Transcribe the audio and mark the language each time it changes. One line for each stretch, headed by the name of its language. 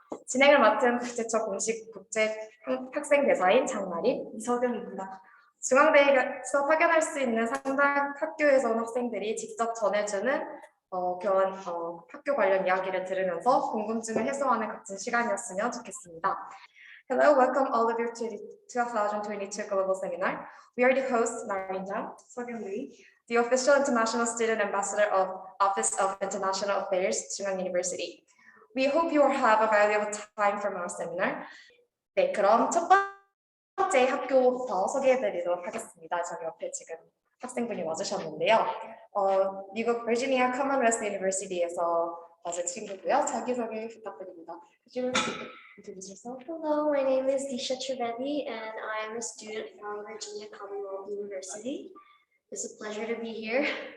Korean: 진행을 맡은 국제처 공식 국제 학생 대사인 장마린 이석영입니다. 중앙대에서 확인할 수 있는 상당 학교에서 온 학생들이 직접 전해주는 학교 관련 이야기를 들으면서 궁금증을 해소하는 같은 시간이었으면 좋겠습니다.
English: Hello, welcome all of you to the 2022 Global Seminar. We are the hosts, Marin Jang, Seokyeong Lee, the official international student ambassador of Office of International Affairs, Chungang University. We hope you will have a valuable time from our seminar.
Korean: 네, 그럼 첫 번째 학교부터 소개해드리도록 하겠습니다. 저희 옆에 지금 학생분이 와주셨는데요. 미국 버지니아 커먼웰스 유니버시티에서 와준 친구고요. 자기소개 부탁드립니다.
English: Could you introduce yourself? Hello, my name is Disha Trivedi, and I am a student from Virginia Commonwealth University. It's a pleasure to be here.